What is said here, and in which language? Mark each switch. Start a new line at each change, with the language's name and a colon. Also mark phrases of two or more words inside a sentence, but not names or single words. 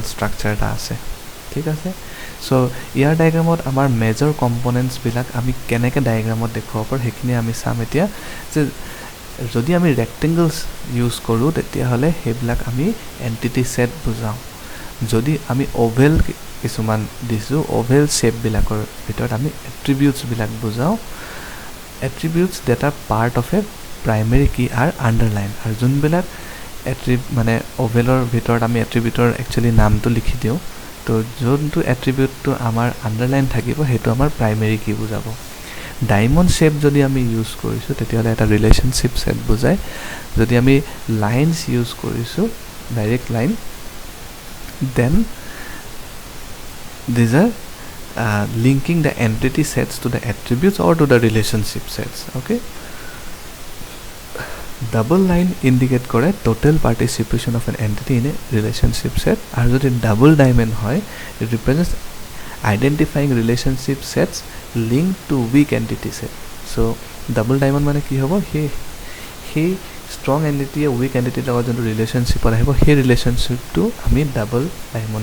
Assamese: ষ্ট্ৰাকচাৰ এটা আছে ঠিক আছে সো ইয়াৰ ডায়াগ্ৰামত আমাৰ
English: major components
Assamese: বিলাক আমি কেনেকৈ ডায়াগ্ৰামত দেখুৱাব পাৰো হেখিনি আমি চাম এতিয়া যে যদি আমি
English: rectangles use
Assamese: কৰো তেতিয়া হলে হেবিলাক আমি
English: entity set
Assamese: বুজাও যদি আমি ওভেল কিছুমান দিছো
English: oval shape
Assamese: বিলাকৰ ভিতৰত আমি এট্ৰিবিউটছ বিলাক বুজাও
English: attributes that are part of a primary key are underlined
Assamese: আৰু যোনবিলাক মানে ওভেলৰ ভিতৰত আমি এট্ৰিবিউটৰ একচুয়ালি নামটো লিখি দিও তো যোনটো এট্ৰিবিউটটো আমাৰ আন্ডাৰলাইন থাকিব হেতু আমাৰ
English: primary key
Assamese: বুজাব
English: diamond shape
Assamese: যদি আমি ইউজ কৰিছো তেতিয়ালে এটা
English: relationship set
Assamese: বুজায় যদি আমি
English: lines use
Assamese: কৰিছো
English: direct line then these are linking the entity sets to the attributes or to the relationship sets okay double line indicate কৰে total participation of an entity in a relationship set
Assamese: আৰু যদি
English: double diamond হয় it represents identifying relationship sets link to weak entity set so'
Assamese: ডাবল ডাইমণ্ড মানে কি হ'ব সেই ষ্ট্ৰং এণ্টিটিয়ে উইক এণ্টিটিৰ লগত যোনটো ৰিলেশ্যনশ্বিপত আহিব সেই ৰিলেশ্যনশ্বিপটো আমি ডাবল ডাইমণ্ড